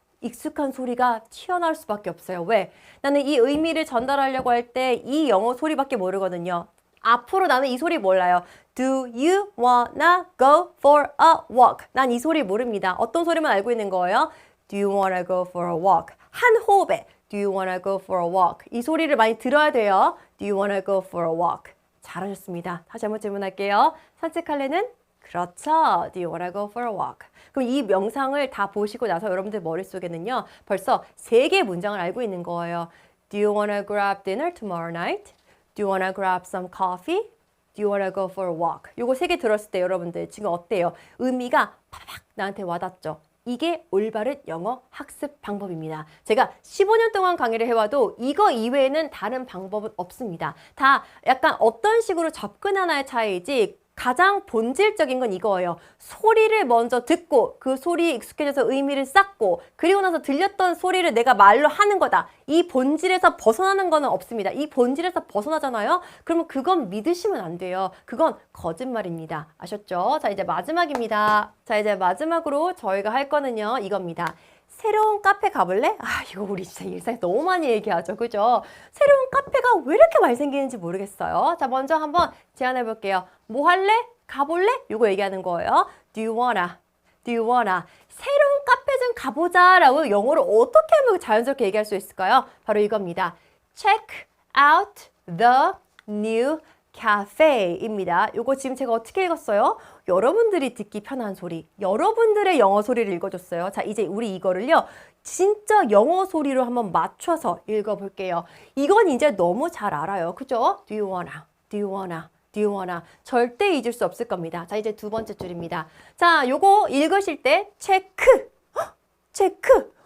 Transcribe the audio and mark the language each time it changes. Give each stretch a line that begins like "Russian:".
Korean: 익숙한 소리가 튀어나올 수밖에 없어요. 왜? 나는 이 의미를 전달하려고 할 때 이 영어 소리밖에 모르거든요. 앞으로 나는 이 소리 몰라요.
English: Do you wanna go for a walk?
Korean: 난 이 소리 모릅니다. 어떤 소리만 알고 있는 거예요?
English: Do you wanna go for a walk?
Korean: 한 호흡에
English: Do you wanna go for a walk?
Korean: 이 소리를 많이 들어야 돼요.
English: Do you wanna go for a walk?
Korean: 잘하셨습니다. 다시 한번 질문할게요. 산책할래는? 그렇죠.
English: Do you wanna go for a walk?
Korean: 그럼 이 명상을 다 보시고 나서 여러분들 머릿속에는요. 벌써 3개의 문장을 알고 있는 거예요.
English: Do you wanna grab dinner tomorrow night? Do you wanna grab some coffee? Do you wanna go for a walk?
Korean: 요거 3개 들었을 때 여러분들 지금 어때요? 의미가 팍팍 나한테 와닿죠? 이게 올바른 영어 학습 방법입니다. 제가 15년 동안 강의를 해와도 이거 이외에는 다른 방법은 없습니다. 다 약간 어떤 식으로 접근하나의 차이지 가장 본질적인 건 이거예요. 소리를 먼저 듣고 그 소리에 익숙해져서 의미를 쌓고 그리고 나서 들렸던 소리를 내가 말로 하는 거다. 이 본질에서 벗어나는 거는 없습니다. 이 본질에서 벗어나잖아요. 그러면 그건 믿으시면 안 돼요. 그건 거짓말입니다. 아셨죠? 자, 이제 마지막입니다. 자, 이제 마지막으로 저희가 할 거는요. 이겁니다. 새로운 카페 가볼래? 아, 이거 우리 진짜 일상에 너무 많이 얘기하죠. 그죠? 새로운 카페가 왜 이렇게 많이 생기는지 모르겠어요. 자, 먼저 한번 제안해 볼게요. 뭐 할래? 가볼래? 이거 얘기하는 거예요.
English: Do you wanna? Do you wanna?
Korean: 새로운 카페 좀 가보자 라고 영어로 어떻게 하면 자연스럽게 얘기할 수 있을까요? 바로 이겁니다.
English: Check out the new cafe입니다.
Korean: 이거 지금 제가 어떻게 읽었어요? 여러분들이 듣기 편한 소리, 여러분들의 영어 소리를 읽어줬어요. 자, 이제 우리 이거를요. 진짜 영어 소리로 한번 맞춰서 읽어볼게요. 이건 이제 너무 잘 알아요. 그죠?
English: Do you wanna? Do you wanna? Do you wanna?
Korean: 절대 잊을 수 없을 겁니다. 자, 이제 두 번째 줄입니다. 자, 요거 읽으실 때 체크! 체크!